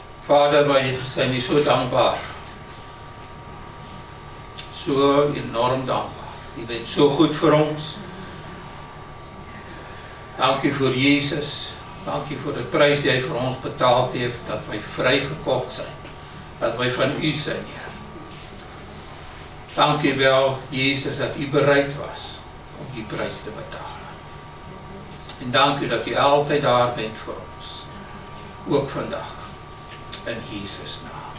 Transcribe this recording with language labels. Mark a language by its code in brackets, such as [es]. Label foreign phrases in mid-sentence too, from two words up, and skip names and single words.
[nl] Vader, wij zijn u so dankbaar. So enorm dankbaar. [af] U bent so goed vir ons. Dankie vir Jesus. Dankie vir die prys die hy vir ons betaald heeft, dat wij vrygekocht zijn. [nl] Dat wij van u zijn, Heer. [af] Dankie wel, Jesus, dat u bereid was om die prys te betalen. [nl] En dank u dat u altijd daar bent voor ons. [af] Ook vandaag. In Jesus' naam.